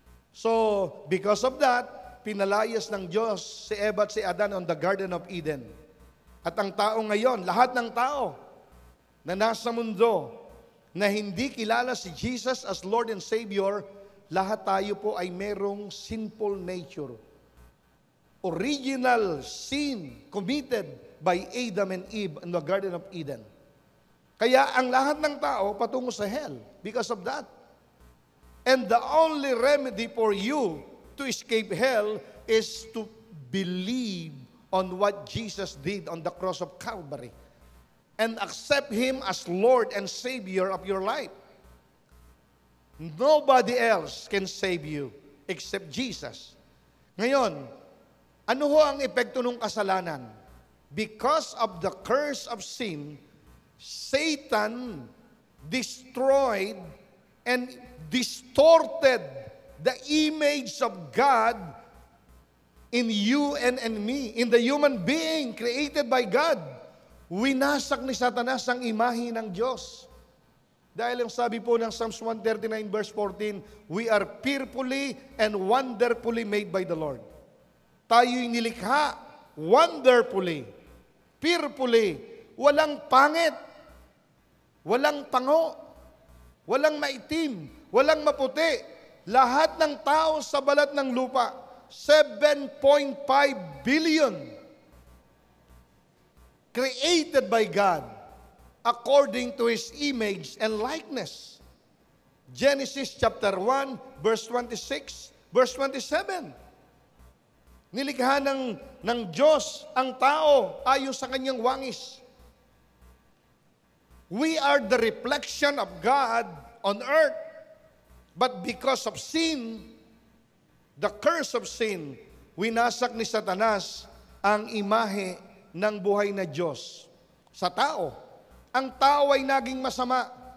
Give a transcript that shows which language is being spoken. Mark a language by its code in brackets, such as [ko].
[en] So, because of that, [tl] pinalayas ng Diyos si Eva at si Adan on the Garden of Eden. At ang tao ngayon, lahat ng tao na nasa mundo, na hindi kilala si Jesus [en] as Lord and Savior, [tl] lahat tayo po ay merong sinful nature. [en] Original sin committed by Adam and Eve in the Garden of Eden. [tl] Kaya ang lahat ng tao patungo sa hell [en] because of that. And the only remedy for you to escape hell is to believe on what Jesus did on the cross of Calvary and accept Him as Lord and Savior of your life. Nobody else can save you except Jesus. [tl] Ngayon, ano ho ang epekto ng kasalanan? [en] Because of the curse of sin, Satan destroyed and distorted the image of God in you and me, in the human being created by God. [tl] Winasak ni Satanas ang imahe ng Diyos. Dahil ang sabi po ng [en] Psalms 139 verse 14, we are fearfully and wonderfully made by the Lord. [tl] Tayo'y nilikha [en] wonderfully, fearfully, [tl] walang pangit, walang pango, walang maitim, walang maputi. Lahat ng tao sa balat ng lupa, [en] 7.5 billion, created by God according to His image and likeness. Genesis chapter 1, verse 26, verse 27. [tl] Nilikha ng Diyos ang tao ayon sa kanyang wangis. [en] We are the reflection of God on earth. But because of sin, [tl] the curse of sin, winasak ni Satanas ang imahe ng buhay na Diyos sa tao. Ang tao ay naging masama.